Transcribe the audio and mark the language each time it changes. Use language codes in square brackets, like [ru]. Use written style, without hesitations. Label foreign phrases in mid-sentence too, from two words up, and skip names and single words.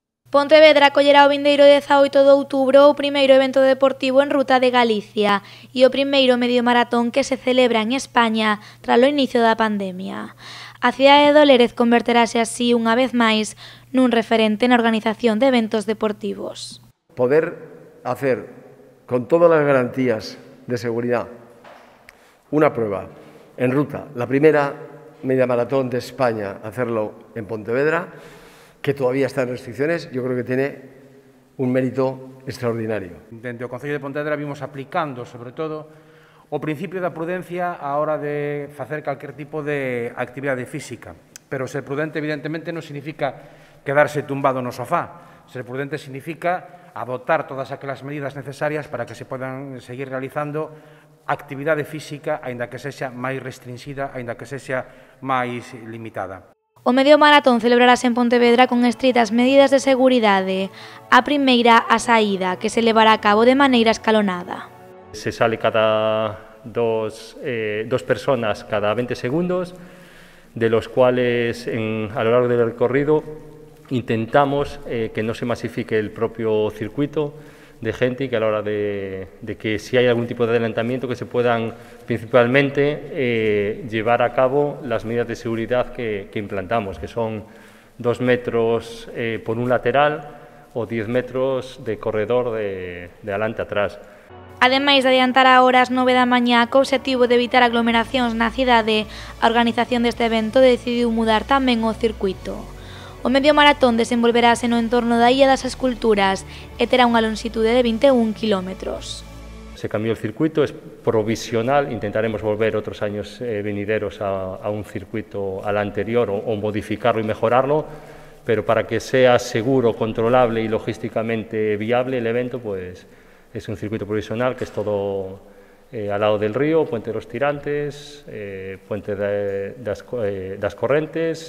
[gl] Pontevedra acollerá o vindeiro 18 de outubro o primeiro evento deportivo en ruta de Galicia e o primeiro medio maratón que se celebra en España tras o inicio da pandemia. A cidade de Lérez converterase así unha vez máis nun referente na organización de eventos deportivos. [es] Poder hacer con todas las garantías de seguridad una prueba en ruta, la primera media maratón de España, hacerlo en Pontevedra, que todavía está en restricciones, yo creo que tiene un mérito extraordinario. [gl] Dende o Concello de Pontevedra vimos aplicando, sobre todo, o principio da prudencia á hora de facer calquer tipo de actividade física. Pero ser prudente, evidentemente, non significa quedarse tumbado no sofá. Ser prudente significa adoptar todas aquelas medidas necesarias para que se podan seguir realizando actividade física, aínda que sexa máis restringida, aínda que sexa máis limitada. O medio maratón celebrarase en Pontevedra con estritas medidas de seguridade. A primeira, a saída, que se levará a cabo de maneira escalonada. [es] Se sale cada dos personas cada 20 segundos, de los cuales a lo largo del recorrido intentamos que no se masifique el propio circuito de gente y que a la hora de que si hay algún tipo de adelantamiento que se puedan principalmente llevar a cabo las medidas de seguridad que implantamos, que son 2 metros por un lateral o 10 metros de corredor de adelante a atrás. [gl] Ademais de adiantar a horas 9 da mañá co obxectivo de evitar aglomeracións na cidade, a organización deste evento decidiu mudar tamén o circuito. O medio maratón desenvolverase no entorno da Illa das Esculturas e terá unha longitude de 21 kilómetros. [es] Se cambió el circuito, es provisional, intentaremos volver otros años venideros a un circuito al anterior o modificarlo y mejorarlo, pero para que sea seguro, controlable y logísticamente viable el evento, pues es un circuito provisional que es todo al lado del río, Puente de los Tirantes, Puente das Correntes.